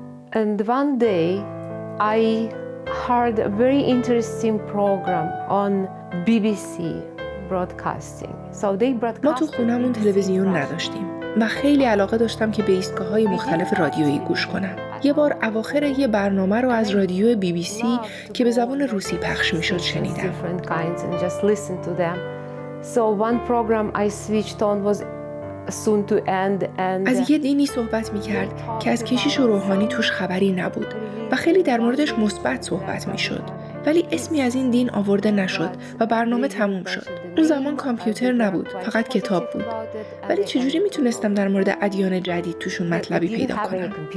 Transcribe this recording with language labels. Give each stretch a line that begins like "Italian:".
English: And one day I heard a very interesting program on BBC broadcasting. So they broadcast.
Persian: ما تو خونمون تلویزیون نداشتیم و خیلی علاقه داشتم که به ایستگاه‌های مختلف رادیویی گوش کنم. یه بار اواخر یه برنامه رو از رادیو BBC که به زبان روسی پخش می‌شد شنیدم.
English: So one program I switched on was soon to end and
Persian: از یه دینی صحبت می‌کرد که از کشیش و روحانی توش خبری نبود و خیلی در موردش مثبت صحبت می‌شد، ولی اسمی از این دین آورده نشد و برنامه تموم شد. اون زمان کامپیوتر نبود، فقط کتاب بود. ولی چجوری میتونستم در مورد ادیان جدید توشون مطلبی پیدا کنم؟